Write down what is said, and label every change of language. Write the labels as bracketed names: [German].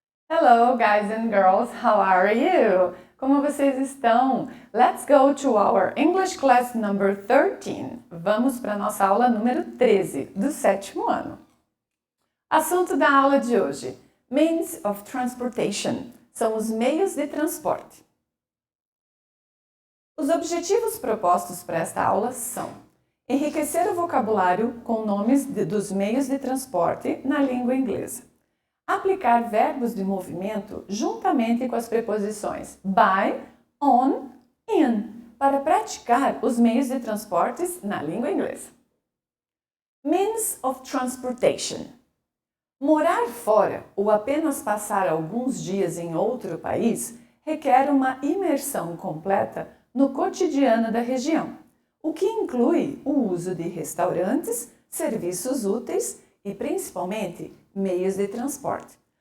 [English] Hello, guys and girls, how are you? [Portuguese] Como vocês estão? [English] Let's go to our English class number 13. [Portuguese] Vamos para a nossa aula número 13 do 7º ano. Assunto da aula de hoje: [English] Means of Transportation. [Portuguese] São os meios de transporte. Os objetivos propostos para esta aula são enriquecer o vocabulário com nomes dos meios de transporte na língua inglesa. Aplicar verbos de movimento juntamente com as preposições by, on, in, para praticar os meios de transportes na língua inglesa. [English] Means of Transportation. [Portuguese] Morar fora ou apenas passar alguns dias em outro país requer uma imersão completa no cotidiano da região, o que inclui o uso de restaurantes, serviços úteis e, principalmente, meios de transporte.